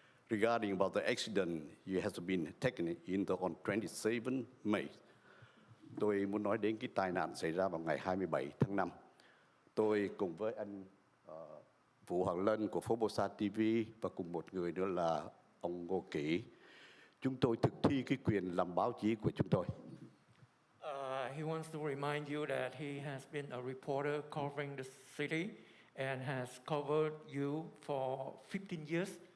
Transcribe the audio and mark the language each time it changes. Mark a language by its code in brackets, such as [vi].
[en] Regarding about the accident, you have been taken on 27 May. [vi] Tôi muốn nói đến cái tai nạn xảy ra vào ngày 27 tháng 5. Tôi cùng với anh Vũ Hoàng Lân của phố Bosa TV và cùng một người nữa là ông Ngô Kỷ. Chúng tôi thực thi cái quyền làm báo chí của chúng tôi. [en] He wants to remind you that he has been a reporter covering the city and has covered you for 15 years.